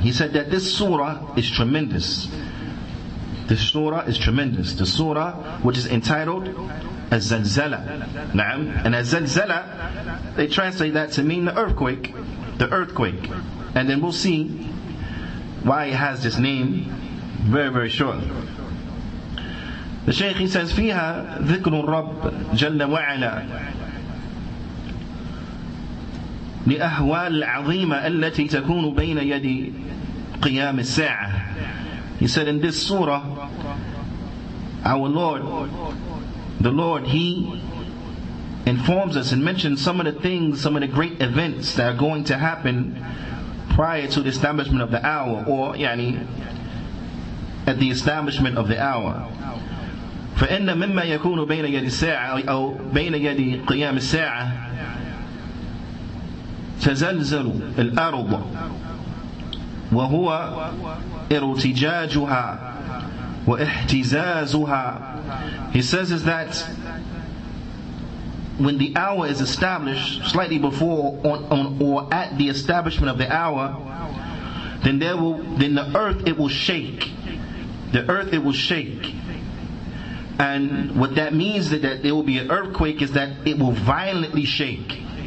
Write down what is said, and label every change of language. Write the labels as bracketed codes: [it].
[en] He said that this surah is tremendous. This surah is tremendous. The surah which is entitled Az-Zalzala. And Az-Zalzala, they translate that to mean the earthquake. The earthquake. And then we'll see why it has this name very, very shortly. [ar] The Shaykh, [en] he says, [ar] فيها ذكر الرب جل وعلا لأهوال العظيمة التي تكون بين يدي قيام الساعة. [en] He said, in this surah, our Lord, the Lord, He informs us and mentions some of the things, some of the great events that are going to happen prior to the establishment of the hour, or at the establishment of the hour. [ar] فإن مما يكون بين يدي الساعة أو بين يدي قيام الساعة تزلزل الأرض وهو ارتجاجها واهتزازها. [en] He says is that when the hour is established, slightly before or at the establishment of the hour, then the earth, it will shake. The earth, it will shake. And what that means that there will be an earthquake is that it will violently shake.